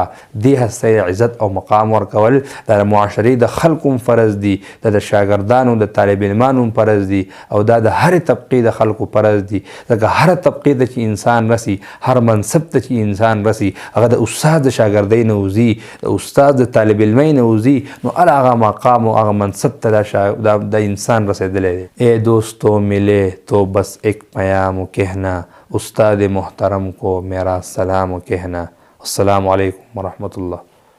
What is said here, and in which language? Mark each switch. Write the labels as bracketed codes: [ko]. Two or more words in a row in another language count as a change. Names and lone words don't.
[ps] دې هستۍ عزت او مقام ورکول دا د معاشرې د خلکو هم فرض دي، دا د شاګردانو د طالب علمانو هم فرض دي، او دا د هرې طبقې د خلکو فرض دي. ځکه هره طبقې ته چې انسان رسي، هر منصب ته چې انسان رسي، هغه د استاد د شاګردۍ نه وځي، د استاد د طالب علمۍ نه وځي، نو هغه مقام او هغه منصب ته د انسان رسیدلی دی. [ur] اے دوستو ملے تو بس ایک پیام کہنا، استاد محترم کو میرا سلام کہنا. [ar] السلام علیکم ورحمۃ اللہ.